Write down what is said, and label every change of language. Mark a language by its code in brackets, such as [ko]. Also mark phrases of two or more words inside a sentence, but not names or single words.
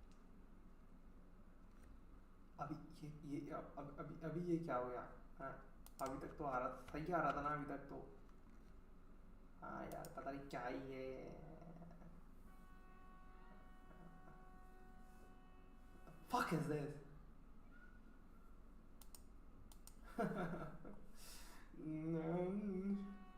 [hi] よ。अभी ये क्या हो गया? हाँ अभी तक तो आ रहा था, सही आ रहा था ना अभी तक तो। हाँ यार पता नहीं क्या ही है। [en] Fuck is this? No.